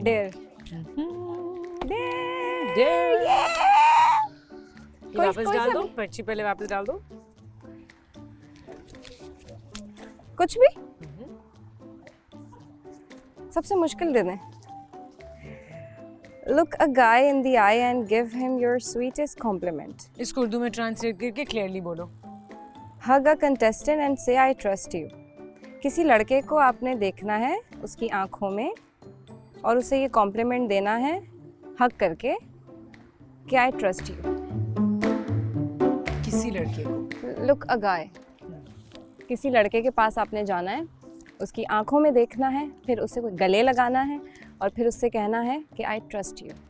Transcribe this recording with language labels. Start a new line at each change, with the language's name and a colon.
Hindi: Dare dare ये कोई- वापस कोई डाल सा दो, भी। पर्ची पहले वापस डाल दो। कुछ भी सबसे मुश्किल दे दें।
English: Look a guy in the eye and give him your sweetest compliment.
Hindi: इसको उर्दू में ट्रांसलेट करके क्लियरली बोलो।
English: Hug a contestant and say I trust you.
Hindi: किसी लड़के को आपने देखना है उसकी आंखों में और उसे ये कॉम्प्लीमेंट देना है हग करके कि
English: I trust you.
Hindi: किसी लड़के को
English: Look a guy.
Hindi: किसी लड़के के पास आपने जाना है, उसकी आंखों में देखना है, फिर उसे गले लगाना है और फिर उससे कहना है कि I trust you.